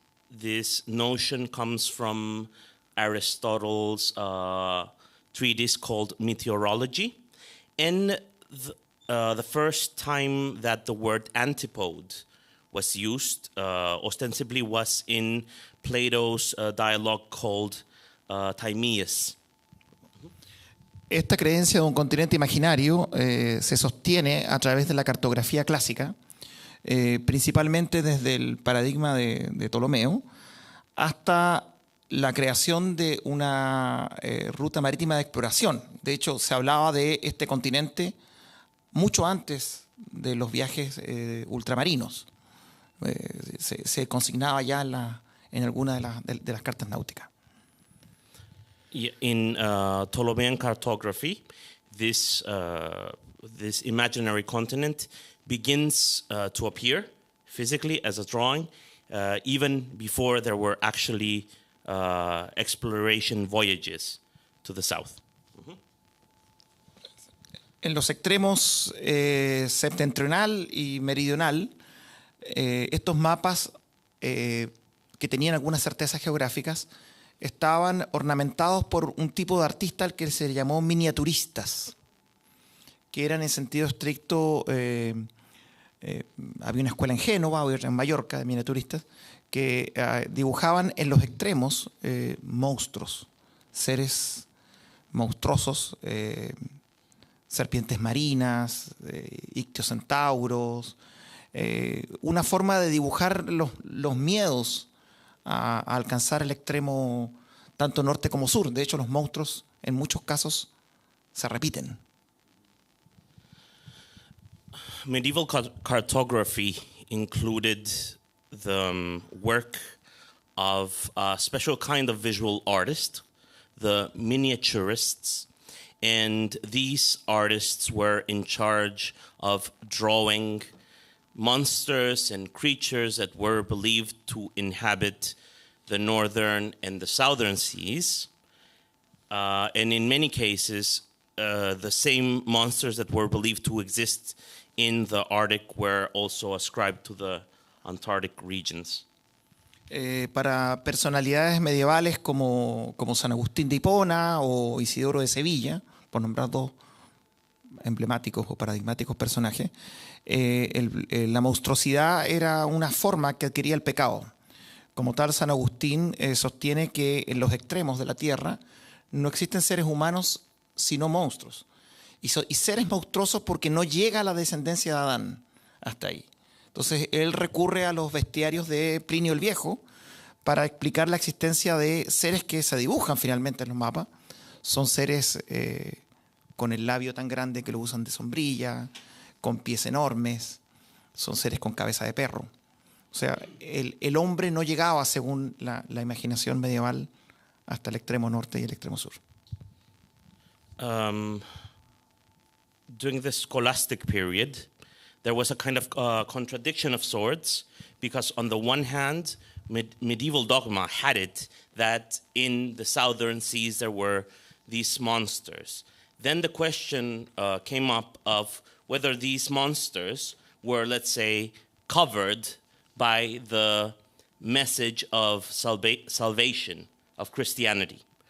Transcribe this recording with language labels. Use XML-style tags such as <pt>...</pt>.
<en>This notion comes from Aristotle's treatise called Meteorology. And the first time that the word antipode was used ostensibly was in Plato's dialogue called Timaeus.</en> <es>Esta creencia de un continente imaginario se sostiene a través de la cartografía clásica, principalmente desde el paradigma de Ptolomeo hasta la creación de una ruta marítima de exploración. De hecho, se hablaba de este continente mucho antes de los viajes ultramarinos. Se consignaba ya en alguna de las cartas náuticas.</es> <en>In Ptolemaic cartography, this imaginary continent begins to appear physically as a drawing, even before there were actually exploration voyages to the south.</en> <es>En los extremos septentrional y meridional, estos mapas que tenían algunas certezas geográficas estaban ornamentados por un tipo de artista al que se le llamó miniaturistas, que eran en sentido estricto, había una escuela en Génova, otra en Mallorca de miniaturistas, que dibujaban en los extremos monstruos, seres monstruosos, serpientes marinas, ictiocentauros, una forma de dibujar los miedos a alcanzar el extremo tanto norte como sur. De hecho, los monstruos en muchos casos se repiten.</es> <en>Medieval cartography included the work of a special kind of visual artist, the miniaturists, and these artists were in charge of drawing monsters and creatures that were believed to inhabit the northern and the southern seas. And in many cases, the same monsters that were believed to exist in the Arctic were also ascribed to the Antarctic regions.</en> <es>Para personalidades medievales como San Agustín de Hipona o Isidoro de Sevilla, por nombrar dos emblemáticos o paradigmáticos personajes, la monstruosidad era una forma que adquiría el pecado. Como tal, San Agustín sostiene que en los extremos de la Tierra no existen seres humanos sino monstruos. Y seres monstruosos porque no llega la descendencia de Adán hasta ahí. Entonces él recurre a los bestiarios de Plinio el Viejo para explicar la existencia de seres que se dibujan finalmente en los mapas. Son seres con el labio tan grande que lo usan de sombrilla, con pies enormes, son seres con cabeza de perro. O sea, el hombre no llegaba, según la imaginación medieval, hasta el extremo norte y el extremo sur.</es> <en>During the scholastic period, there was a kind of contradiction of sorts, because on the one hand, medieval dogma had it that in the southern seas there were these monsters. Then the question came up of whether these monsters were, let's say, covered by the message of salvation, of Christianity.</en>